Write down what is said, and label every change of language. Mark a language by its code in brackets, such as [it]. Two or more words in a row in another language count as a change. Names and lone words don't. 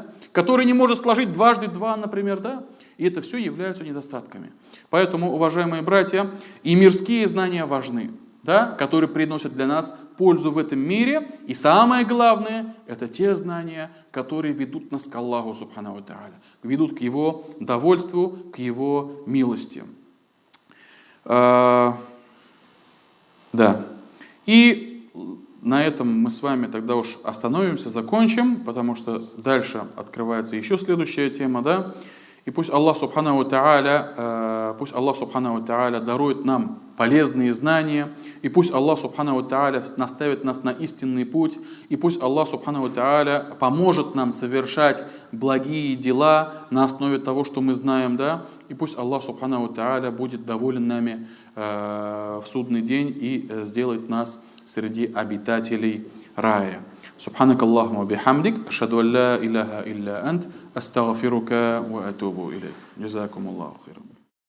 [ru] Который не может сложить дважды два, например, да? И это все являются недостатками. Поэтому, уважаемые братья, и мирские знания важны, да? Которые приносят для нас пользу в этом мире. И самое главное, это те знания, которые ведут нас к Аллаху, [ar] سبحانه وتعالى, [ru] ведут к Его довольству, к Его милости. Да. И на этом мы с вами тогда уж остановимся, закончим, потому что дальше открывается еще следующая тема, да. И пусть Аллах [ar] سبحانه وتعالى [ru] дарует нам полезные знания, и пусть Аллах [ar] سبحانه وتعالى [ru] наставит нас на истинный путь, и пусть Аллах [ar] سبحانه وتعالى [ru] поможет нам совершать благие дела на основе того, что мы знаем, да. И пусть Аллах [ar] سبحانه وتعالى [ru] будет доволен нами в судный день и сделает нас среди обитателей рая. [ar] سبحانك اللهم وبحمدك أشهد أن لا إله إلا أنت أستغفرك وأتوب إليك. جزاكم الله خيرا.